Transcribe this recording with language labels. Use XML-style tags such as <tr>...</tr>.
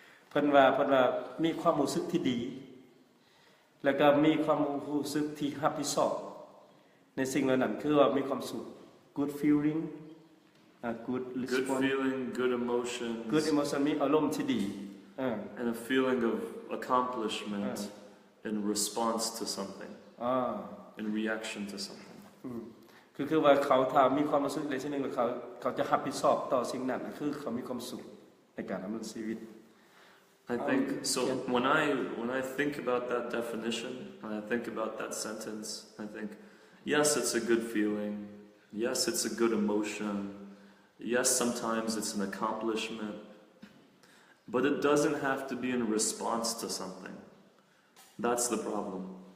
<tts>เพิ่นว่ามีความรู้สึกที่ดีแล้วก็มีความรู้สึกที่รับผิดชอบในสิ่งเหล่านั้นคือว่ามีความสุข</tts> <en>good feeling good response good feeling good emotion</en> <tts>มีอารมณ์ที่ดี</tts> <en>and a feeling of accomplishment in response to something in reaction to something</en> <tts>คือว่าเขาถ้ามีความรู้สึกอะไรสิ่งหนึ่งแล้วเขาจะรับผิดชอบต่อสิ่งนั้นคือเขามีความสุขในการดำเนินชีวิต</tts> <en>I think so. When I think about that definition, when I think about that sentence, I think, yes, it's a good feeling. Yes, it's a good emotion. Yes, sometimes it's an accomplishment. But it doesn't have to be in response to something. That's the problem.</en>